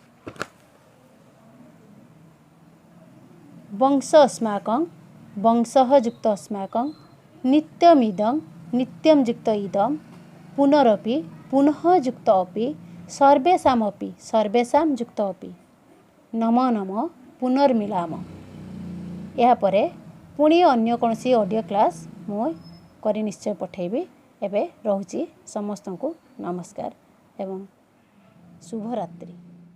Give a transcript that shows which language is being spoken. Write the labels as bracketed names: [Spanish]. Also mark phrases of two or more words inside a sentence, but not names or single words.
[Sanskrit] वंश अस्माकं वंशः युक्त अस्माकं नित्यमिदं नित्यं युक्त इदं पुनरपि पुनः युक्त अपि सर्वेषामपि सर्वेषां युक्त अपि नमो नमः पुनर्मिलाम। [Odia] ଏହା ପରେ ପୁଣି ଅନ୍ୟ କୌଣସି ଅଡିଓ କ୍ଲାସ ମୁଁ କରି ନିଶ୍ଚୟ ପଠେଇବି। ଏବେ ରହୁଛି ସମସ୍ତଙ୍କୁ ନମସ୍କାର ଏବଂ ଶୁଭରାତ୍ରି।